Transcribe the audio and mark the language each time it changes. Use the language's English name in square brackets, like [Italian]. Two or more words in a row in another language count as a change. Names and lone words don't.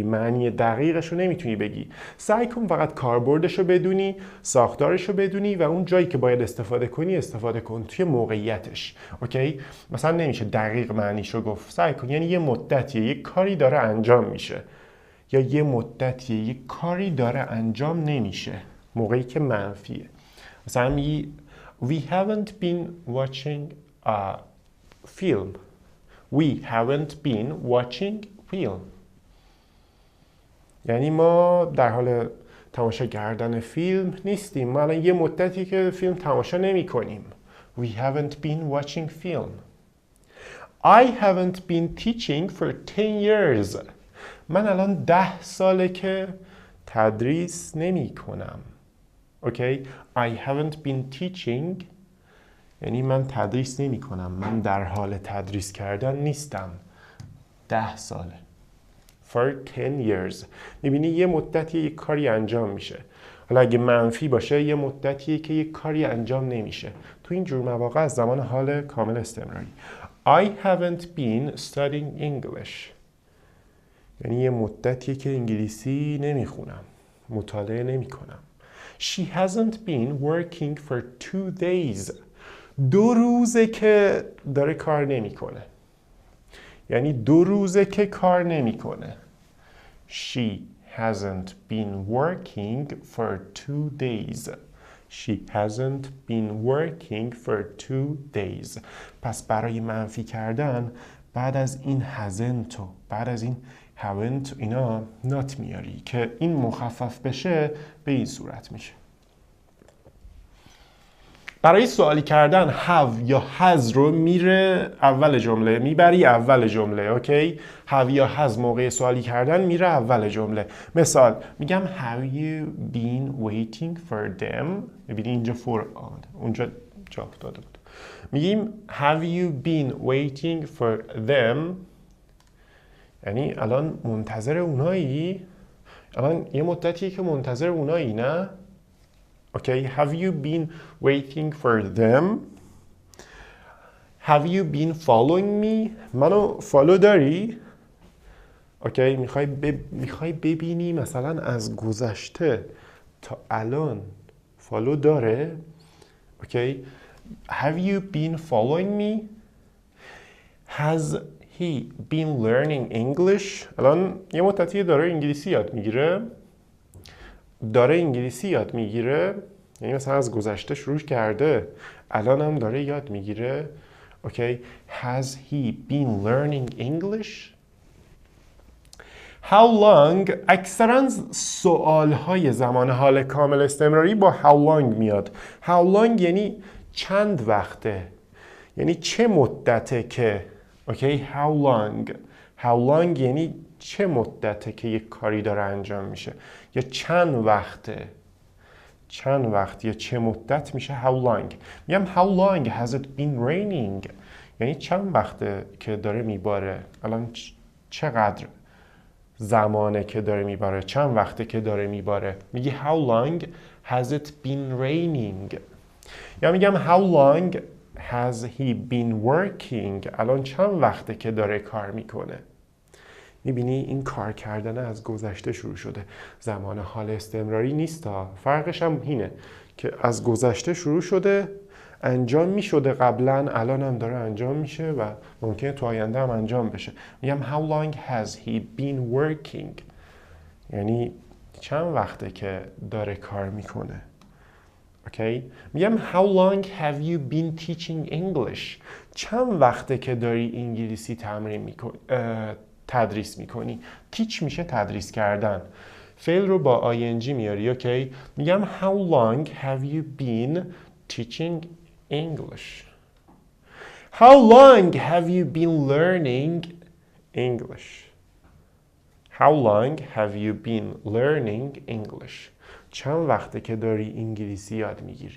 [Persian] معنی دقیقش رو نمیتونی بگی. سعی کن فقط کاربردش رو بدونی، ساختارش رو بدونی و اون جایی که باید استفاده کنی استفاده کن توی موقعیتش. اوکی؟ مثلا نمیشه دقیق معنیش رو گفت. سعی کن یعنی یه مدتیه یک کاری داره انجام میشه یا یه مدتیه یک کاری داره انجام نمیشه. موقعی که منفیه. مثلا میگی [English] We haven't been watching a film. We haven't been watching film. [Persian] یعنی ما در حال تماشا کردن فیلم نیستیم. ما الان یه مدتی که فیلم تماشا نمی کنیم. [English] We haven't been watching film. I haven't been teaching for 10 years. [Persian] من الان 10 ساله که تدریس نمی کنم. اوکی؟ [English] I haven't been teaching [Persian] یعنی من تدریس نمی کنم. من در حال تدریس کردن نیستم. 10 ساله. [English] For 10 years. [Persian] میبینی یه مدتی یک کاری انجام میشه. حالا اگه منفی باشه یه مدتیه که یک کاری انجام نمیشه. تو این جور مواقع از زمان حال کامل استمراری. [English] I haven't been studying English. [Persian] یعنی یه مدتیه که انگلیسی نمیخونم. مطالعه نمی کنم. [English] She hasn't been working for 2 days. [Persian] 2 روزه که داره کار نمیکنه. یعنی 2 روزه که کار نمیکنه. [English] She hasn't been working for 2 days. She hasn't been working for 2 days. [Persian] پس برای منفی کردن بعد از این hasn't و بعد از این haven't اینا not میاری که این مخفف بشه به این صورت میشه. برای سوالی کردن have یا has رو میره اول جمله، میبری اول جمله. اوکی؟ have یا has موقع سوالی کردن میره اول جمله. مثال میگم [English] have you been waiting for them. [Persian] ببینید اینجا for اونجا جا داده بود. میگیم [English] have you been waiting for them، [Persian] یعنی الان منتظر اونایی، الان یه مدتیه که منتظر اونایی نه؟ [English] Okay, have you been waiting for them? Have you been following me? [Persian] منو فالو داری؟ اوکی، میخوای ببینی مثلا از گذشته تا الان فالو داره؟ اوکی، [English] have you been following me? Has he been learning English? [Persian] الان یه مدتی داره انگلیسی یاد میگیره. داره انگلیسی یاد میگیره، یعنی مثلا از گذشته شروع کرده الان هم داره یاد میگیره. اوکی، [English] has he been learning English? How long، [Persian] اکثرا سوال های زمان حال کامل استمراری با [English] how long [Persian] میاد. [English] How long [Persian] یعنی چند وقته، یعنی چه مدته که. اوکی، [English] how long [Persian] یعنی چه مدته که یک کاری داره انجام میشه، یا چند وقته، چند وقت یا چه مدت میشه [English] how long. میگم how long has it been raining، [Persian] یعنی چند وقته که داره میباره، الان چقدر زمانه که داره میباره، چند وقته که داره میباره. [English] میگی how long has it been raining. یا میگم how long has he been working، [Persian] الان چند وقته که داره کار میکنه. میبینی این کار کردن از گذشته شروع شده، زمان حال استمراری نیستا. فرقش هم اینه که از گذشته شروع شده، انجام میشده قبلا، الان هم داره انجام میشه و ممکنه تو آینده هم انجام بشه. [English] میگم how long has he been working، [Persian] یعنی چند وقته که داره کار میکنه. اوکی، میگم [English] how long have you been teaching English، [Persian] چند وقته که داری انگلیسی تدریس میکنی. تیچ میشه تدریس کردن، فعل رو با ing میاری. اوکی، میگم [English] how long have you been teaching English. How long have you been learning English. How long have you been learning English. [Persian] چند وقته که داری انگلیسی یاد میگیری.